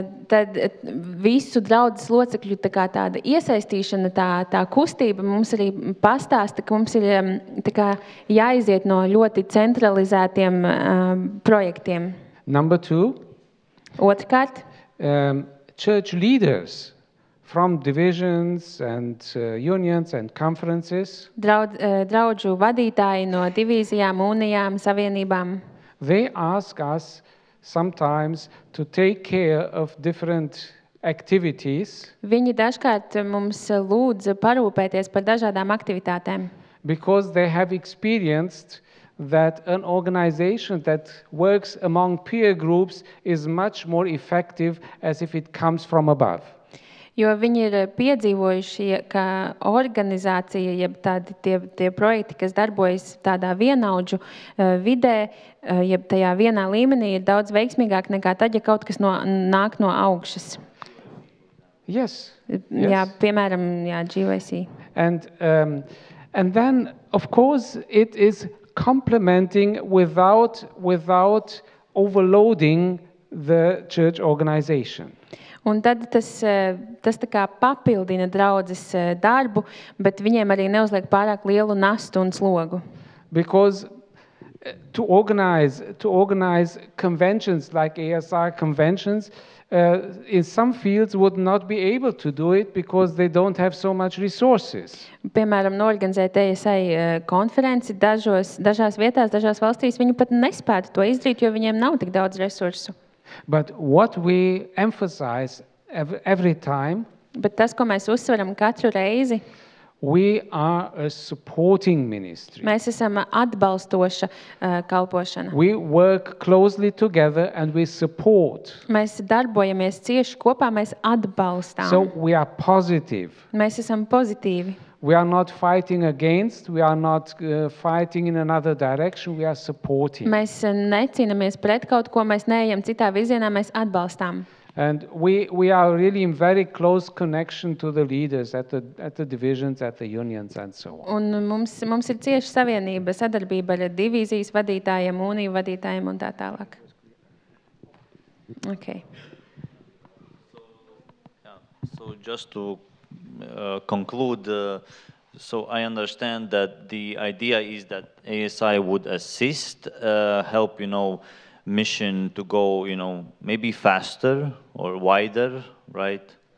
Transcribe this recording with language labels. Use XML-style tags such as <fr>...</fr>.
<lv>Tad visu draudzes locekļu tāda iesaistīšana, tā kustība mums arī pastāsta, ka mums ir jāiziet no ļoti centralizētiem projektiem.</lv> <en>Number two,</en> <lv>Otrkārt,</lv> <en>church leaders from divisions and unions and conferences,</en> <lv>draudžu vadītāji no divīzijām, unijām, savienībām.</lv> <en>They ask us sometimes to take care of different activities.</en> <lv>Viņi dažkārt mums lūdz parūpēties par dažādām aktivitātēm.</lv> <en>Because they have experienced that an organization that works among peer groups is much more effective as if it comes from above.</en> <lv>Jo viņi ir piedzīvojuši, ka organizācija, jeb tādi tie projekti, kas darbojas tādā vienaudžu vidē, jeb tajā vienā līmenī, ir daudz veiksmīgāk nekā tad, ja kaut kas nāk no augšas.</lv> <en>Yes.</en> <lv>Jā, piemēram, jā, GYC.</lv> <en>And then, of course, it is complementing without overloading the church organization.</en> <lv>Un tad tas tā kā papildina draudzes darbu, bet viņiem arī neuzliek pārāk lielu nastu un slogu.</lv> <en>Because to organize conventions like ASI conventions, in some fields would not be able to do it because they don't have so much resources.</en> <lv>Piemēram, norganizēt ASI konferenci dažās vietās, dažās valstīs, viņi pat nespētu to izdarīt, jo viņiem nav tik daudz resursu.</lv> <en>But what we emphasize every time,</en> <lv>Bet tas, ko mēs uzsveram katru reizi,</lv> <en>we are a supporting ministry.</en> <lv>mēs esam atbalstoša kalpošana.</lv> <en>We work closely together and we support.</en> <lv>Mēs darbojamies cieši kopā, mēs atbalstām.</lv> <en>So we are positive.</en> <lv>Mēs esam pozitīvi.</lv> <en>We are not fighting against, we are not fighting in another direction, we are supporting.</en> <lv>Mēs necīnāmies pret kaut ko, mēs neejam citā virzienā, mēs atbalstām.</lv> <en>And we are really in very close connection to the leaders at the divisions, at the unions and so on.</en> <lv>Un mums ir cieša savienība, sadarbība ar divīzijas vadītājiem, uniju vadītājiem un tā tālāk.</lv> <en>Okay. So just to conclude, so I understand that the idea is that ASI would assist, help, mission to go, maybe faster or wider, right?</en>